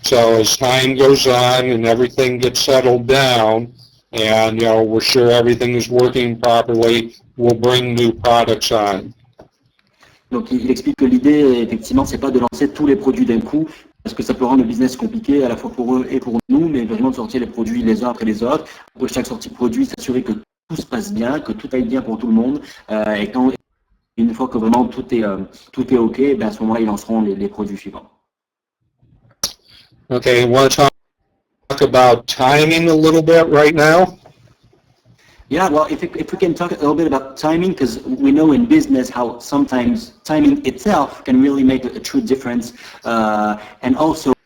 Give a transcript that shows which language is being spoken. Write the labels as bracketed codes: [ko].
[en] So as time goes on and everything gets settled down, and, we're sure everything is working properly, we'll bring new products on. [fr] Donc il explique que l'idée, effectivement, c'est pas de lancer tous les produits d'un coup, parce que ça peut rendre le business compliqué à la fois pour eux et pour nous, mais vraiment de sortir les produits les uns après les autres. Après chaque sortie de produit, s'assurer que tout se passe bien, que tout aille bien pour tout le monde, et une fois que vraiment tout est OK, à ce moment-là, ils lanceront les produits suivants. [en] Okay, want to talk about timing a little bit right now? Yeah, well, if we can talk a little bit about timing, because we know in business how sometimes timing itself can really make a true difference, and also